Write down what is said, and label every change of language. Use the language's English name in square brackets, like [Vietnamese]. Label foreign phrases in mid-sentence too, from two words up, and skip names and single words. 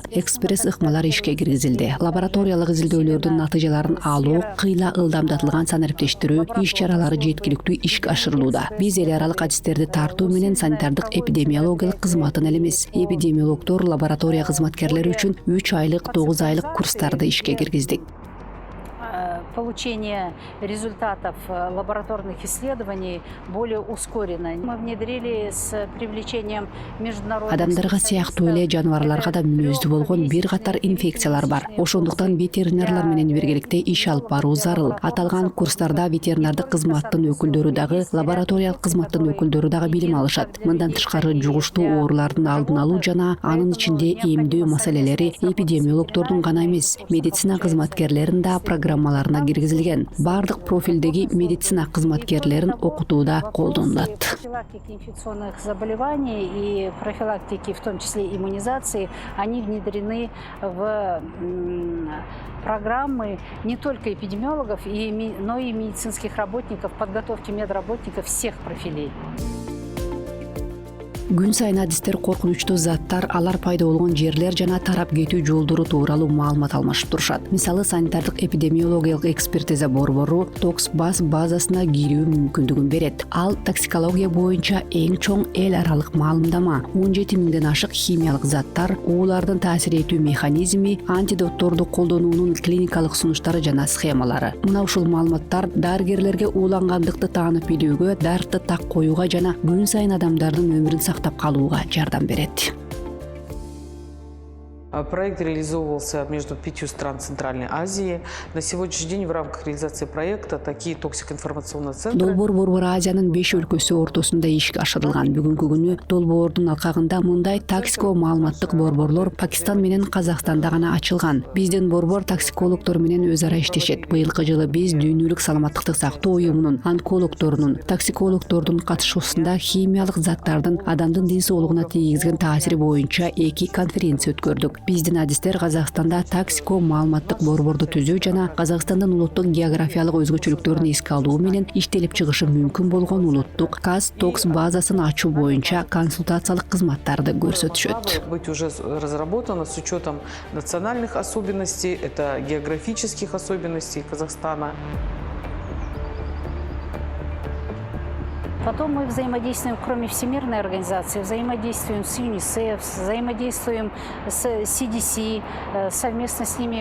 [Kyrgyz] Экспресс ыкмалар ишке киргизилди. Лабораториялык изилдөөлөрдүн натыйжаларын алуу, кыйла ылдамдатылган санариптештирүү иш-чаралары жеткиликтүү ишке ашырылууда. Биз эл аралык адистерди тартуу менен санитардык эпидемиологиялык кызматын эле эмес, эпидемиологдор, лаборатория кызматкерлери үчүн 3 айлык, 9 айлык курстарды ишке киргиздик. [Russian] Получение результатов лабораторных исследований более ускорено. Мы внедрили с привлечением международных... [Kyrgyz] Адамдарга сыяктуу эле жаныбарларга да мүнөздүү болгон бир катар инфекциялар бар. Ошондуктан ветеринарлар менен биргеликте иш алып баруу зарыл. Аталган курстарда ветеринардык кызматтын өкүлдөрү дагы, лабораториялык кызматтын өкүлдөрү дагы билим алышат. Мындан тышкары жугуштуу оорулардын алдын алуу жана анын ичинде эмдөө маселелери эпидемиологдордун гана эмес, медицина кызматкерлеринин да программаларына киргизилген. Бардык профилдеги медицина кызматкерлерин окутууда колдонулат. [Russian] Профилактики инфекционных заболеваний и профилактики, в том числе иммунизации, они внедрены в программы не только эпидемиологов, но и медицинских работников, подготовки медработников всех профилей. [Kyrgyz] Күн сайын адистер коркунучтуу заттар, алар пайда болгон жерлер жана тарап кетүү жолдору тууралуу маалымат алмашып турушат. Мисалы, санитардык эпидемиологиялык экспертиза борбору Токсбас базасына кирүү мүмкүндүгүн берет. Ал токсикология боюнча эң чоң эл аралык маалымдама. 17 миңден ашык химиялык заттар, уулардын таасир этүү механизми, антидотторду колдонуунун клиникалык сунуштары жана схемалары. Мына ушул маалыматтар дарыгерлерге уулангандыкты таанып билүүгө, дартты так коюуга жана күн сайын адамдардын өмүрүн сактап калууга жардам берет. Проект реализовывался между 5 стран Центральной Азии. На сегодняшний день в рамках реализации проекта такие токсикоинформационные центры... Долбоор борбору Азиянын 5 өлкөсү ортосунда ишке ашырылган. Бүгүнкү күнү долбоордун алкагында мындай токсико маалыматтык борборлор Пакистан менен Казакстанда гана ачылган. Биздин борбор токсикологдор менен өз ара иштешет. Быйылкы жылы биз дүйнөлүк саламаттыкты сактоо уюмунун, онкологдорунун, токсикологдордун катышуусунда химиялык заттардын адамдын ден соолугуна тийгизген таасири боюнча 2 конференция өткөрдүк. Биздин адистер Казакстанда токсико маалыматтык борборду түзүү жана Казакстандын улуттук географиялык өзгөчөлүктөрүн эске алуу менен иштелип чыгышы мүмкүн болгон улуттук Токс базасын ачуу боюнча консультациялык кызматтарды көрсөтүшөт. [Russian] Быть уже разработано с учетом национальных особенностей, это географических особенностей Казахстана. Потом мы взаимодействуем, кроме Всемирной организации, взаимодействуем с ЮНИСЕФ, взаимодействуем с CDC, совместно с ними...